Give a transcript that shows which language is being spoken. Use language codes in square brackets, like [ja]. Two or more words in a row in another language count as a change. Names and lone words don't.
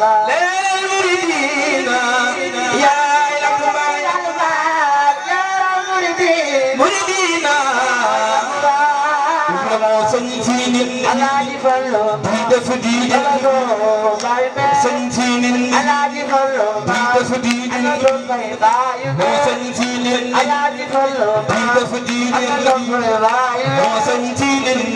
[ar] للمريدين يا رب، يا رب، يا رب، مريدين. مريدين. [wo] Sëñ Siini. Alaaji Fallu. Di def di. Fallu Baay Mbay. Sëñ Siini. Alaaji Fallu. Di def di. Fallu Baay Mbay. Moo Sëñ Siini. Alaaji Di def diine, moo sañ ci nit ñi.